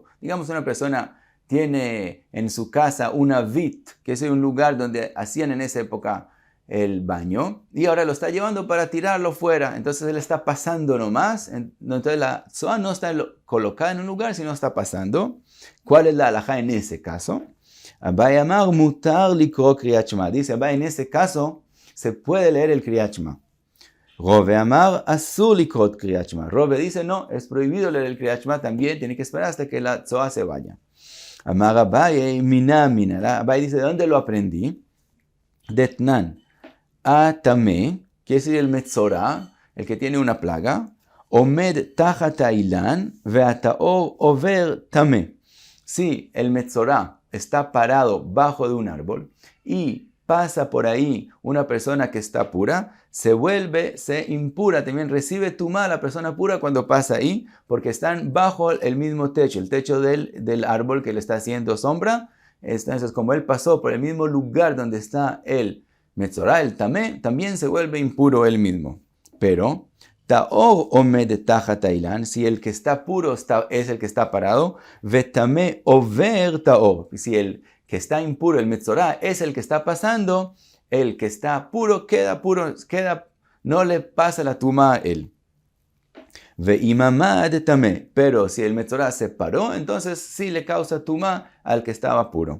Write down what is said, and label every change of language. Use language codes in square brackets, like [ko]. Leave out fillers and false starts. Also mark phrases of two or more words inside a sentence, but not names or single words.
[es] Digamos, una persona tiene en su casa una vit, que es un lugar donde hacían en esa época el baño, y ahora lo está llevando para tirarlo fuera. Entonces él está pasando nomás. Entonces la Tzoa no está colocada en un lugar, sino está pasando. ¿Cuál es la halajá en ese caso? [arc] אביי אמר מותר לקרות קריאת שמע. [es] Dice Abai, en ese caso se puede leer el Kriyat Shema. [arc] רבא אמר אסור לקרות קריאת שמע. [es] Rove dice no, es prohibido leer el Kriyat Shema también, tiene que esperar hasta que la Tzoa se vaya. [arc] אמר אביי מנא. [es] Abai dice, ¿de dónde lo aprendí? [arc] דתנן הטמא, [es] que es el metzora, el que tiene una plaga, [he] עומד תחת האילן והטהור עובר טמא. [es] Si el metzora está parado bajo de un árbol y pasa por ahí una persona que está pura, se impura, también recibe tumá la persona pura cuando pasa ahí, porque están bajo el mismo techo, el techo del árbol que le está haciendo sombra. Entonces, como él pasó por el mismo lugar donde está el metzorá, el tamé, también se vuelve impuro él mismo. [he] Pero הטהור עומד תחת האילן, [es] si el que está puro es el que está parado, [he] וטמא עובר טהור. [es] Si el que está impuro, el metzorá, es el que está pasando, el que está puro, no le pasa la tuma a él. [he] ואם עמד טמא, [es] pero si el metzorá se paró, entonces sí le causa tuma al que estaba puro.